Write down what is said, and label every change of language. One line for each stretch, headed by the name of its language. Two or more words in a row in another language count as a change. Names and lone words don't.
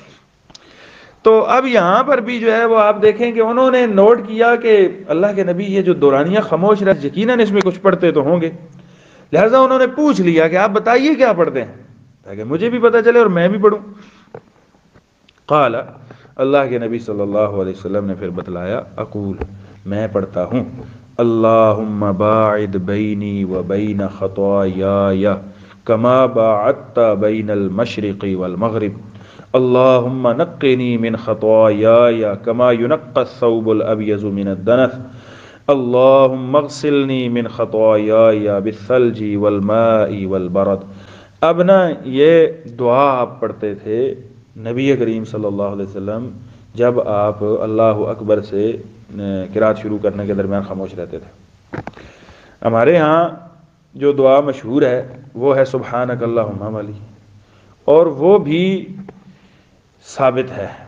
Urdu: تو اب یہاں پر بھی جو ہے وہ آپ دیکھیں کہ انہوں نے نوٹ کیا کہ اللہ کے نبی یہ جو دورانیہ خاموش رہے، یقیناً اس میں کچھ پڑھتے تو ہوں گے، لہذا انہوں نے پوچھ لیا کہ آپ بتائیے کیا پڑھتے ہیں تاکہ مجھے بھی پتہ چلے اور میں بھی پڑھوں.
Arabic: قال،
Urdu: اللہ کے نبی صلی اللہ علیہ وسلم نے پھر بتلایا،
Arabic: اقول،
Urdu: میں پڑھتا ہوں،
Arabic: اللہم باعد بینی و بین خطایای کما باعدت بین المشرق والمغرب، اللہم نقنی من خطایای کما ینقى الثوب الابیض من الدنس، اللہم اغسلنی من خطایای بالثلج والماء والبرد.
Urdu: اب نا یہ دعا آپ پڑھتے تھے نبی کریم
Arabic: صلی اللہ علیہ وسلم
Urdu: جب آپ اللہ اکبر سے قرات شروع کرنے کے درمیان خاموش رہتے تھے. ہمارے ہاں جو دعا مشہور ہے وہ ہے
Arabic: سبحانک اللہم
Urdu: والی، اور وہ بھی ثابت ہے.